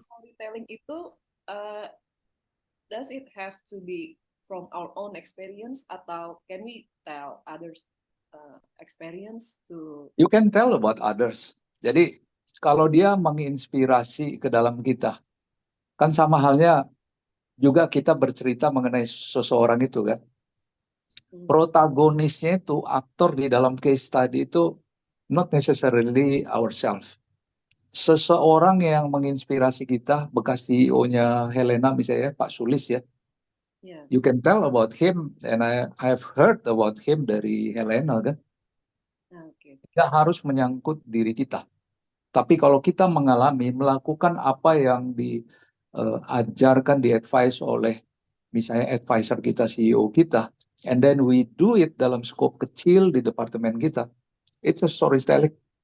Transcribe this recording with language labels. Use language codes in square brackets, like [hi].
[en] storytelling itu, does it have to be from our own experience atau can we tell others experience to? You can tell about others. [id] Jadi, kalau dia menginspirasi ke dalam kita, kan sama halnya juga kita bercerita mengenai seseorang itu kan. Protagonisnya itu, aktor di dalam case study itu, [en] not necessarily ourselves. [id] Seseorang yang menginspirasi kita, bekas CEO-nya Helena misalnya, Pak Sulis ya. [en] Yeah. You can tell about him, and I have heard about him [id] dari Helena kan. [en] Okay. [id] Tidak harus menyangkut diri kita. Tapi kalau kita mengalami, melakukan apa yang diajarkan, di-advise oleh misalnya advisor kita, CEO kita, [en] and then we do it [id] dalam skop kecil di departemen kita, [en] it's a storytelling.